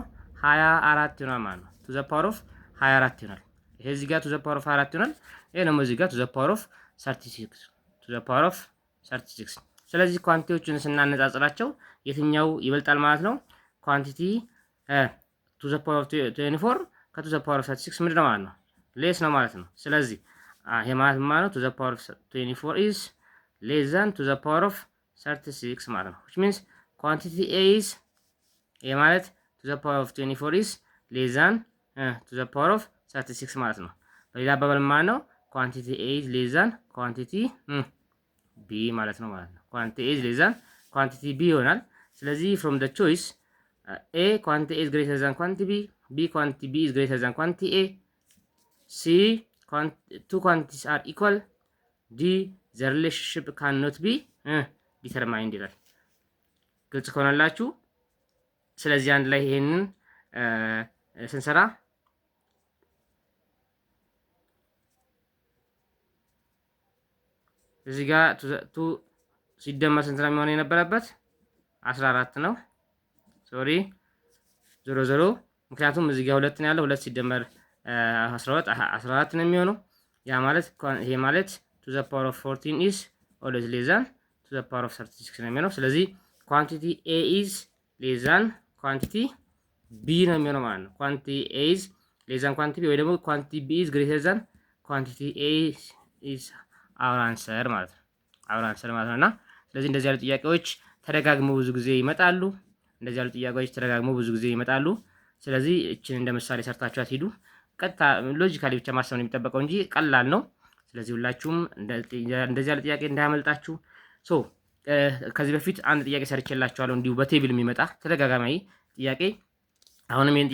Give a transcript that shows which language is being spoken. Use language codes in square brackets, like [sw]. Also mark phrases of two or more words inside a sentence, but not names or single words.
[am] 24 ይሆናል ማለት ነው። 2 [en] the power of [am] 24 ይሆናል። ይሄ እዚህ ጋር 2 [en] the power of [am] 24 ይሆናል። ይሄ ደግሞ እዚህ ጋር 2 [en] the power of [am] 36 2 [en] the power of [am] 36። ስለዚህ ኳንቲቲዎችን ስናነጻጽራቸው የትኛው ይበልጣል ማለት ነው? ኳንቲቲ 2 [en] the power of [am] 24 ከ2 [en] the power of [am] 36 ምንድን ነው ማለት ነው? ሌስ ነው ማለት ነው። ስለዚህ ይሄ ማለት ማለት ነው 2 [en] the power of 24 is less than 2 the power of 36 [am] ማለት ነው። [en] which means quantity A is [am] ይሄ ማለት 2 [en] the power of 24 is less than 2 the power of 36 [am] ማለት ነው። በሌላ አባባል ማለት ነው [en] quantity A is less than quantity [am] B ማለት ነው ማለት ነው። [en] quantity A is less than quantity B [am] ይሆናል። ስለዚህ from [en] the choice A quantity A is greater than quantity B, B quantity B is greater than quantity A, C two quantities are equal, D the relationship cannot be determined [am] ይላል። ግልጽ ከሆነላችሁ ስለዚህ አንድ ላይ ይሄንን ስንሰራ እዚህ ጋር ቱ ሲደመር ስንት ነው የሚሆነው የነበረበት? 14 ነው። ሶሪ 0 ምክንያቱም እዚህ ጋር 2 ነው ያለው። 2 ሲደመር 14 ነው የሚሆነው። ያ ማለት ይሄ ማለት [en] to the power of 14 is always less than to the power of 36 [am] ነው የሚሆነው። ስለዚህ [en] quantity A is less than quantity B [am] ነው የሚሆነው ማለት ነው። [en] quantity A is less than quantity B [am] ወይ ደግሞ [en] quantity B is greater than quantity A is our answer [am] ማለት ነው። [en] our answer [am] ማለት ነውና ስለዚህ እንደዚህ ያሉ ጥያቄዎች ተደጋግመው ብዙ ጊዜ ይመጣሉ። እንደዚህ ያሉ ጥያቄዎች ተደጋግመው ብዙ ጊዜ ይመጣሉ። ስለዚህ እቺን እንደ ምሳሌ ሰርታችኋት ሂዱ። ቀጥታ ሎጂካሊ ብቻ ማሰብ ነው የሚጠበቀው እንጂ ቀላል ነው። ስለዚህ ሁላችሁም እንደዚህ ያለ ጥያቄ እንዳያመልጣችሁ። ሶ ከዚህ በፊት አንድ ጥያቄ ሰርቼላችኋለሁ እንዲሁ በቴብል የሚመጣ ተደጋጋሚ ጥያቄ። አሁንም ይሄን